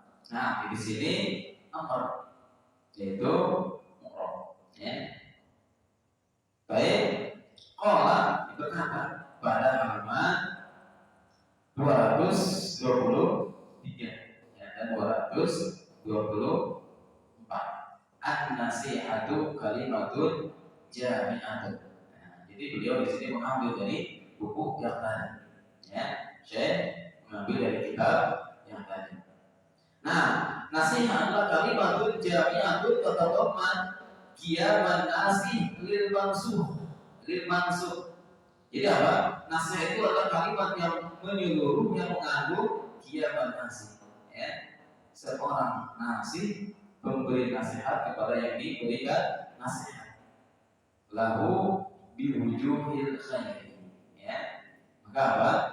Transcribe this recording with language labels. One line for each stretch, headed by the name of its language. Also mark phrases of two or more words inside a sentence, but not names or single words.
Indonesian: Nah, di sini Amr, yaitu Mu'rab. Ya. Baik, qala berkata pada halaman 223 ya, dan 224.
Arabic: النصيحة كلمة جامعة.
Indonesian: Nah, jadi beliau di sini mengambil dari buku yang tadi. Ya, Syekh mengambil dari kitab yang tadi. Nah, nasihat adalah
Arabic: كلمة جامعة تتضمن قيام الناصح للمنصوح.
Indonesian: Jadi apa? Nasihat itu adalah kalimat yang menyeluruh, yang mengandung
Arabic: قيام الناصح.
Indonesian: Ya. Seorang nasih memberi nasihat kepada yang diberikan nasihat.
Arabic: له بوجوه الخير. Ya.
Indonesian: Maka apa?